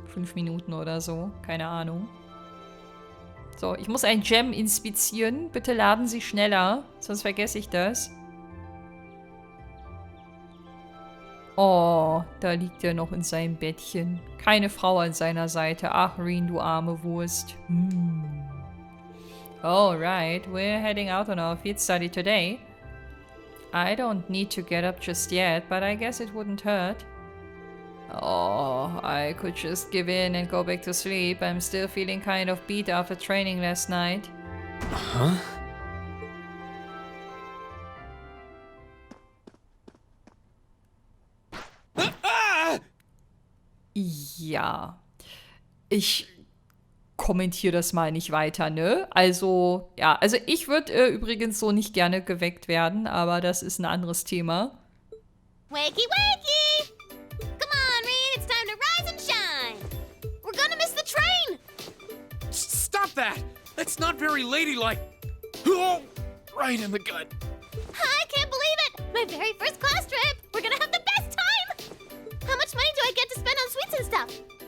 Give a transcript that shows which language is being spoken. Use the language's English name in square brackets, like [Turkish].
[German] 5 Minuten oder so. Keine Ahnung. So, ich muss ein Gem inspizieren. Bitte laden Sie schneller, sonst vergesse ich das. Oh, da liegt er noch in seinem Bettchen. Keine Frau an seiner Seite. Ach, Reen, du arme Wurst. [English] Alright, we're heading out on our field study today. I don't need to get up just yet, but I guess it wouldn't hurt. Oh, I could just give in and go back to sleep. I'm still feeling kind of beat after training last night. Huh? [German] Ja, ich kommentiere das mal nicht weiter, ne? Also, ja, also ich würde übrigens so nicht gerne geweckt werden, aber das ist ein anderes Thema. [English] Wakey, wakey! Come on, Reed, it's time to rise and shine! We're gonna miss the train! Stop that! That's not very ladylike. Oh, right in the gut. I can't believe it! My very first class trip! We're gonna have the best time! How much money do I get to spend on sweets and stuff?